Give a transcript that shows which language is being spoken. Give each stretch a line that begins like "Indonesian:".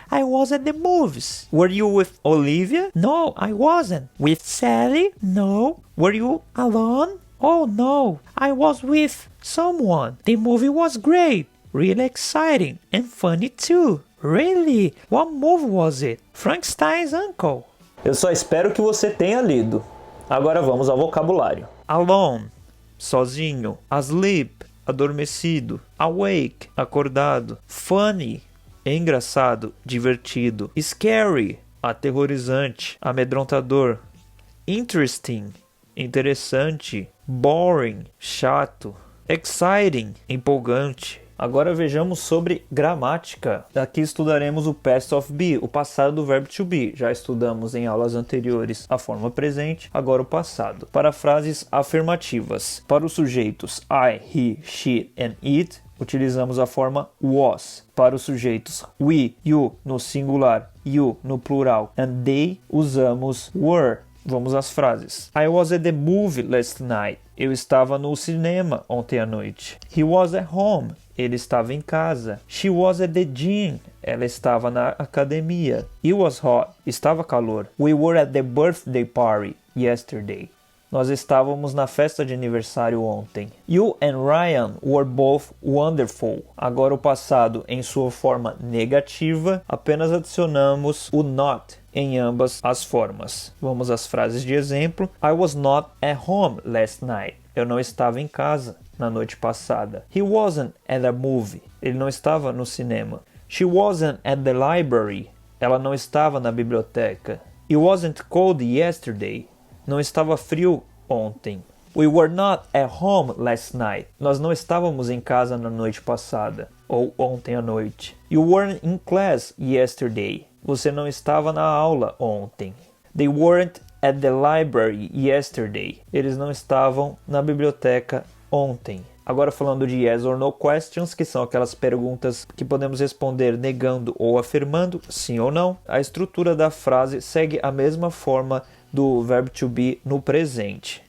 English: I was at the movies. Were you with Olivia? No, I wasn't. With Sally? No. Were you alone? Oh no, I was with someone. The movie was great, really exciting and funny too. Really? What movie was it? Frankenstein's Uncle.
Portuguese: Eu só espero que você tenha lido. Agora vamos ao vocabulário. Alone, sozinho. Asleep, adormecido. Awake, acordado. Funny, engraçado, divertido. Scary, aterrorizante, amedrontador. Interesting, interessante. Boring, chato. Exciting, empolgante. Agora vejamos sobre gramática. Aqui estudaremos o past of be, o passado do verbo to be. Já estudamos em aulas anteriores a forma presente, agora o passado. Para frases afirmativas. Para os sujeitos I, he, she and it, utilizamos a forma was. Para os sujeitos we, you no singular, you no plural and they, usamos were. Vamos às frases.
English: I was at the movie last night.
Portuguese: Eu estava no cinema ontem à noite.
English: He was at home.
Portuguese: Ele estava em casa.
English: She was at the gym.
Portuguese: Ela estava na academia.
English: It was hot.
Portuguese: Estava calor.
English: We were at the birthday party yesterday.
Portuguese: Nós estávamos na festa de aniversário ontem.
English: You and Ryan were both wonderful.
Portuguese: Agora o passado em sua forma negativa, apenas adicionamos o not em ambas as formas. Vamos às frases de exemplo.
English: I was not at home last night.
Portuguese: Eu não estava em casa na noite passada.
English: He wasn't at a movie.
Portuguese: Ele não estava no cinema.
English: She wasn't at the library.
Portuguese: Ela não estava na biblioteca.
English: It wasn't cold yesterday.
Portuguese: Não estava frio ontem.
English: We were not at home last night.
Portuguese: Nós não estávamos em casa na noite passada ou ontem à noite.
English: You weren't in class yesterday.
Portuguese: Você não estava na aula ontem.
English: They weren't at the library yesterday.
Portuguese: Eles não estavam na biblioteca ontem. Agora falando de yes or no questions, que são aquelas perguntas que podemos responder negando ou afirmando, sim ou não. A estrutura da frase segue a mesma forma do verbo to be no presente.